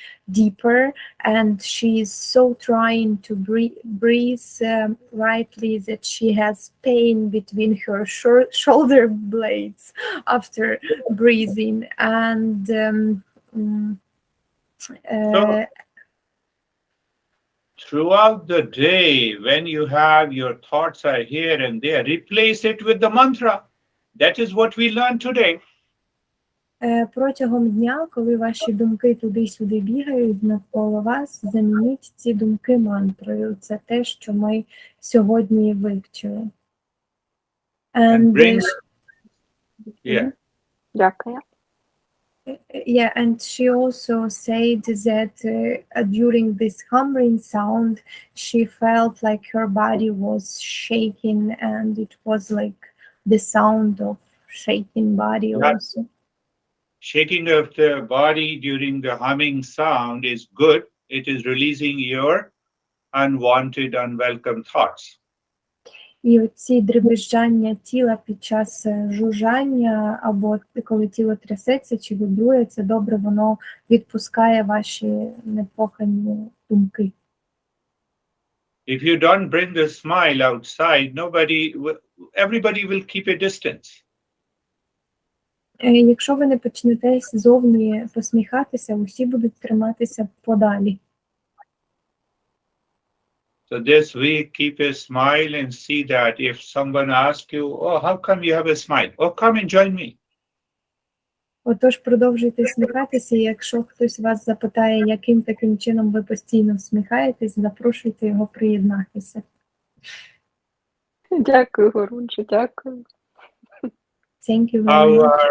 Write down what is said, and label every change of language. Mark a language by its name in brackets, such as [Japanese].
[English] deeper, and she's so trying to breathe rightly that she has pain between her shoulder blades after breathing. And So, throughout the day, when you have your thoughts are here and there, replace it with the mantra. That is what we learned today. [Ukrainian] Протягом дня, коли ваші думки туди-сюди бігають навколо вас, замініть ці думки мантрою. Це те, що ми сьогодні вивчили. [English] And bring, yeah. [Ukrainian] Дякую. [English] Yeah, and she also said that during this humming sound, she felt like her body was shaking, and it was like the sound of shaking body also. Shaking of the body during the humming sound is good. It is releasing your unwanted, unwelcome thoughts. [Ukrainian] І оці дребезжання тіла під час жужжання, або коли тіло трясеться чи вібрує, це добре, воно відпускає ваші непрохані думки. [English] If you don't bring the smile outside, everybody will keep a distance. [Ukrainian] Якщо ви не почнете ззовні посміхатися, усі будуть триматися подалі. [English] So this week, keep a smile and see that if someone asks you, oh, how come you have a smile? Oh, come and join me. [Ukrainian] Отож, продовжуйте сміхатися, і якщо хтось вас запитає, яким таким чином ви постійно всміхаєтесь, запрошуйте його приєднатися. Дякую, Гуруджі, дякую. [English] Thank you very much.